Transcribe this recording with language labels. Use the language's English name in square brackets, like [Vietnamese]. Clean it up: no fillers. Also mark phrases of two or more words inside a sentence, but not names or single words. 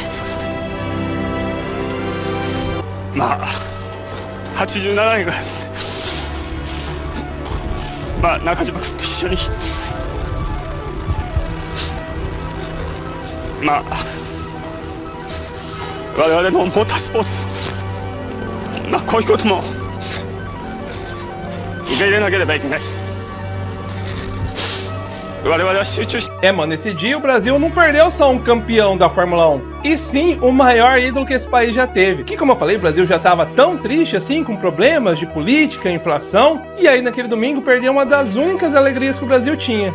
[Japanese] そうするとまあ87年がですね、まあ中島君と一緒にまあ我々のモータースポーツ、まあこういうことも受け入れなければいけない。 [Portuguese] É, mano, nesse dia o Brasil não perdeu só um campeão da Fórmula 1, e sim o maior ídolo que esse país já teve. Que, como eu falei, o Brasil já tava tão triste assim, com problemas de política, inflação, e aí naquele domingo perdeu uma das únicas alegrias que o Brasil tinha.